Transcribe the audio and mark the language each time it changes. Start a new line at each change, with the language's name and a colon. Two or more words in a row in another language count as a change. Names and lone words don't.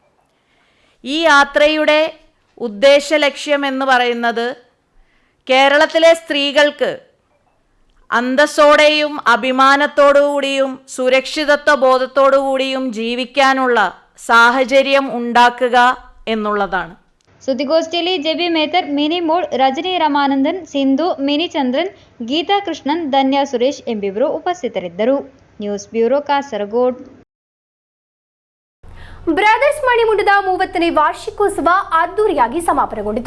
Malayalam: ഈ യാത്രയുടെ ഉദ്ദേശ ലക്ഷ്യം എന്ന് പറയുന്നത് കേരളത്തിലെ സ്ത്രീകൾക്ക് അന്തസ്സോടെയും അഭിമാനത്തോടുകൂടിയും സുരക്ഷിതത്വ ബോധത്തോടുകൂടിയും ജീവിക്കാനുള്ള സാഹചര്യം ഉണ്ടാക്കുക എന്നുള്ളതാണ്.
Kannada: ಸುದ್ದಿಗೋಷ್ಠಿಯಲ್ಲಿ ಜೆಬಿ ಮೇಹ್ತರ್, ಮಿನಿ ಮೋಡ್, ರಜನಿ ರಮಾನಂದನ್, ಸಿಂಧು, ಮಿನಿ ಚಂದ್ರನ್, ಗೀತಾ ಕೃಷ್ಣನ್, ಧನ್ಯಾ ಸುರೇಶ್ ಎಂಬಿವರು ಉಪಸ್ಥಿತರಿದ್ದರು. ನ್ಯೂಸ್ ಬ್ಯೂರೋ ಕಾಸರಗೋಡ್. ಬ್ರದರ್ಸ್ ಮಣಿಮುಂಡದ 30ನೇ ವಾರ್ಷಿಕೋತ್ಸವ ಅದ್ದೂರಿಯಾಗಿ ಸಮಾಪನಗೊಂಡಿತು.